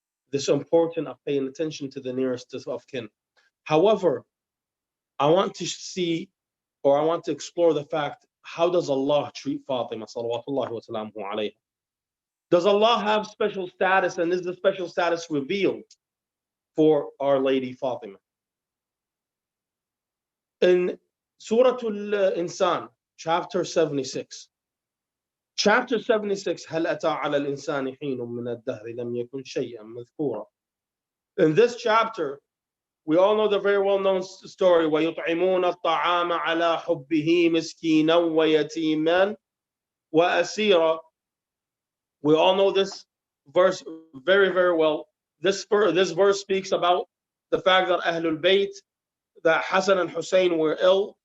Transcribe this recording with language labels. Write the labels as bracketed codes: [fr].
[en] This important of paying attention to the nearest of kin. However, I want to see, or I want to explore the fact, how does Allah treat Fatima salawatullahi wa salamuhu alayha? Does Allah have special status, and is the special status revealed for Our Lady Fatima? In Surah Al-Insan, chapter 76, Chapter 76, [ar] هل أتى على الإنسان حين من الدهر لم يكن شيئا مذكورا. [en] In this chapter, we all know the very well-known story, [ar] ويطعمون الطعام على حبه مسكينا ويتيما وأسيرا. [en] We all know this verse very, very well. this verse speaks about the fact that Ahlul Bayt, that Hassan and Hussein were ill.